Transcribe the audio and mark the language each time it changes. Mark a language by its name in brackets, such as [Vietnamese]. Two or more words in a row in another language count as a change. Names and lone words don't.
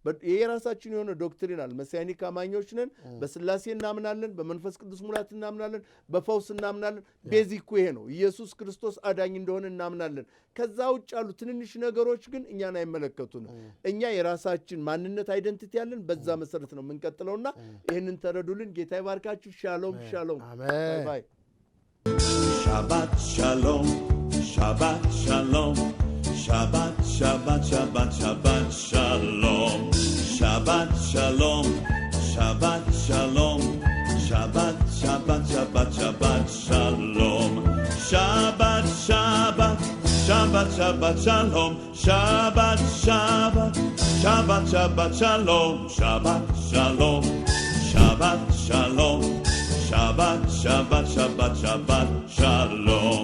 [Amharic] የራሳችን የሆነ ዶክትሪን አለ። መሲያኒክ አማኞች ነን። በስላሴ እናምናለን፣ በመንፈስ ቅዱስ ሙላት እናምናለን፣ በፈውስ እናምናለን። ቤዚኩ ይሄ ነው። ኢየሱስ ክርስቶስ አዳኝ እንደሆነ እናምናለን። ከዛ ውጭ ያሉ ትንንሽ ነገሮች ግን እኛን አይመለከቱንም። እኛ የራሳችን ማንነት አይደንቲቲ ያለን፣ በዛ መሰረት ነው የምንቀጥለውና ይህንን ተረዱልን። ጌታ ይባርካችሁ። [Hebrew] שלום שלום። [Amharic] ባይ [Hebrew] שבת שלום, שבת שלום, שבת שבת שבת שבת שלום, שבת שלום, שבת שלום, שבת שבת שבת שבת שלום, שבת שבת שבת שבת שלום, שבת שבת שבת שבת שלום, שבת שלום, שבת שלום, שבת שבת, שבת, שבת, שלום.